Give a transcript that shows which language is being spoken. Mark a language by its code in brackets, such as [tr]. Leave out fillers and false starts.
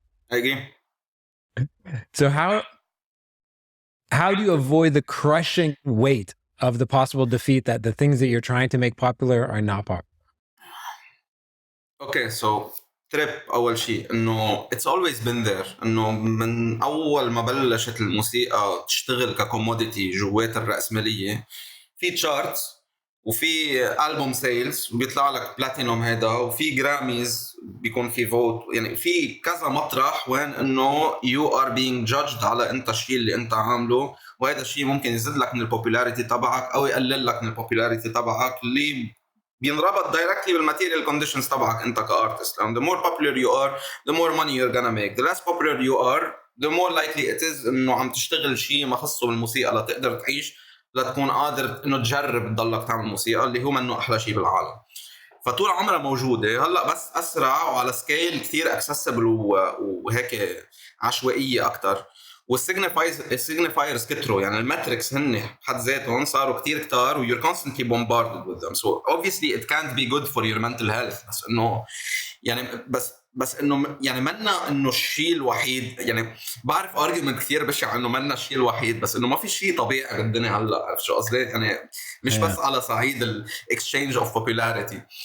[en] I agree. So how do you avoid the crushing weight of the possible defeat that the things that you're trying to make popular are not popular? Okay, so [ar] تريب أول شيء إنه [en] it's always been there. [ar] إنه من أول ما بلشت الموسيقى تشتغل ككوموديتي جوات الرأسمالية، في تشارتس وفي ألبوم سيلز وبيطلع لك بلاتينوم هيدا، وفي جراميز بيكون في فوت، يعني في كذا مطرح وين إنه [en] you are being judged [ar] على أنت الشيء اللي أنت عامله، وهذا الشيء ممكن يزيد لك من البوبولاريتي تبعك أو يقلل لك من البوبولاريتي تبعك اللي بينربط دايركتلي بالماتيريال كونديشنز تبعك انت كارتست. [en] the more popular you are, the more money you're gonna make. the less popular you are, the more likely it is [ar] انه عم تشتغل شيء ما خصه بالموسيقى لتقدر تعيش، لتكون قادر انه تجرب تضلك تعمل موسيقى اللي هو منه احلى شيء بالعالم. فطول عمرها موجوده، هلا بس اسرع وعلى سكيل كثير اكسسبل وهيك عشوائيه اكثر. والسيجنيفايرز كتروا، يعني الماتريكس هن بحد ذاتهم صاروا كتير كتار و [en] you're constantly bombarded with them. So obviously it can't be good for your mental health. [ar] بس انه يعني بس انه يعني منا انه الشيء الوحيد، يعني بعرف argument كثير بشع انه منا الشيء الوحيد، بس انه ما في شيء طبيعي بالدنيا هلا. عارف شو قصدي؟ يعني مش بس على صعيد ال [en] exchange of popularity.